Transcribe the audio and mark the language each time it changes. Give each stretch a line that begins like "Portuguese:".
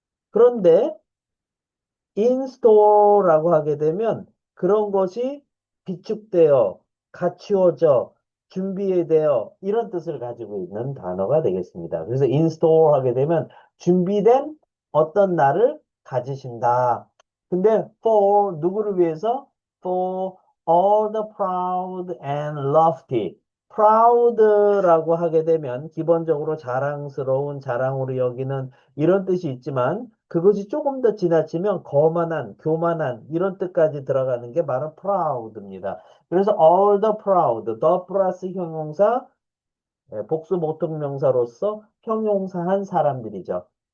Korean: 그런데 인스토어라고 하게 되면 그런 것이 비축되어 갖추어져 준비되어 이런 뜻을 가지고 있는 단어가 되겠습니다. 그래서 인스토어 하게 되면 준비된 어떤 날을 가지신다. 근데 for 누구를 위해서?
English: For all the proud and lofty.
Korean: proud라고 하게 되면 기본적으로 자랑스러운 자랑으로 여기는 이런 뜻이 있지만 그것이 조금 더 지나치면 거만한, 교만한 이런 뜻까지 들어가는 게 바로 proud입니다. 그래서 all the proud, the 플러스 형용사, 복수 보통명사로서 형용사한 사람들이죠.